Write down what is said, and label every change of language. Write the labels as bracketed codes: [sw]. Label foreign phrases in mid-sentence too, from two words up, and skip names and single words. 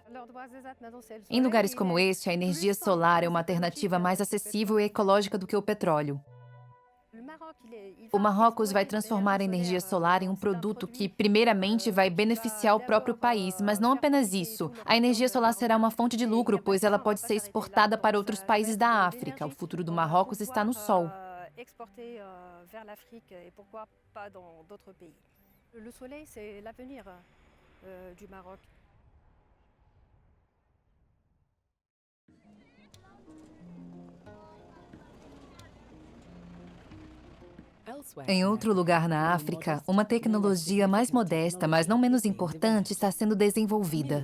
[pt] Em lugares como este, a energia solar é uma alternativa mais acessível e ecológica do que o petróleo. O Marrocos vai transformar a energia solar em um produto que, primeiramente, vai beneficiar o próprio país, mas não apenas isso. A energia solar será uma fonte de lucro, pois ela pode ser exportada para outros países da África. O futuro do Marrocos está no sol. [fr] Exporter vers l'Afrique et pourquoi pas dans d'autres pays. Le soleil, c'est l'avenir du Maroc. [pt] Em outro lugar na África, uma tecnologia mais modesta, mas não menos importante, está sendo desenvolvida.